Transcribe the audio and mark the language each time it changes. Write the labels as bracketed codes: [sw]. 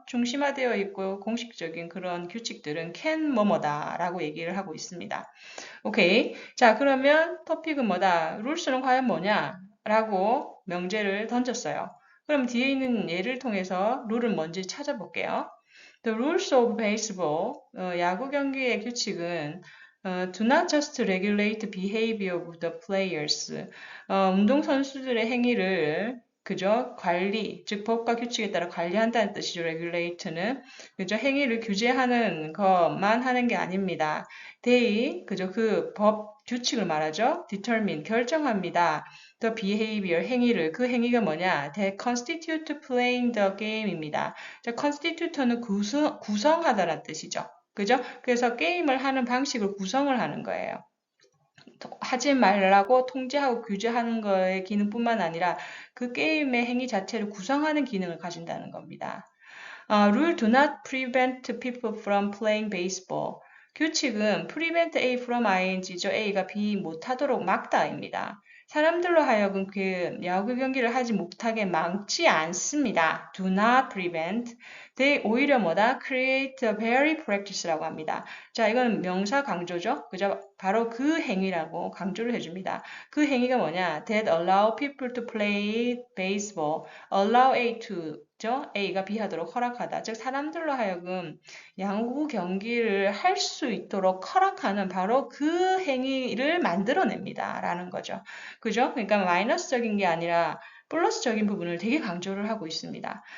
[ko] 중심화되어 있고 공식적인 그런 규칙들은 can 뭐뭐다 라고 얘기를 하고 있습니다. 오케이. 자, 그러면 토픽은 뭐다? 룰스는 과연 뭐냐? 라고 명제를 던졌어요. 그럼 뒤에 있는 예를 통해서 룰은 뭔지 찾아볼게요. [en] The rules of baseball, [ko] 야구 경기의 규칙은 [en] do not just regulate behavior of the players. [ko] 운동 선수들의 행위를 그저 관리, 즉 법과 규칙에 따라 관리한다는 뜻이죠. regulate는 그저 행위를 규제하는 것만 하는 게 아닙니다. They 그저 그 법 규칙을 말하죠. determine 결정합니다. [en] The behavior [ko] 행위를 그 행위가 뭐냐? [en] That constitute playing the game입니다. [ko] 자, constitute는 구성하다라는 뜻이죠. 그죠? 그래서 게임을 하는 방식을 구성을 하는 거예요. 하지 말라고 통제하고 규제하는 거의 기능뿐만 아니라 그 게임의 행위 자체를 구성하는 기능을 가진다는 겁니다. [en] Rule do not prevent people from playing baseball. [ko] 규칙은 prevent A from ing죠. A가 B 못하도록 막다입니다. 사람들로 하여금 그 야구 경기를 하지 못하게 막지 않습니다. [en] Do not prevent. They [ko] 오히려 뭐다? [en] Create a very practice라고 [ko] 합니다. 자, 이건 명사 강조죠. 그죠? 바로 그 행위라고 강조를 해줍니다. 그 행위가 뭐냐? [en] That allow people to play baseball. Allow A to 죠? [ko] A가 B 하도록 허락하다. 즉 사람들로 하여금 야구 경기를 할 수 있도록 허락하는 바로 그 행위를 만들어냅니다. 라는 거죠. 그죠? 그러니까 마이너스적인 게 아니라 플러스적인 부분을 되게 강조를 하고 있습니다.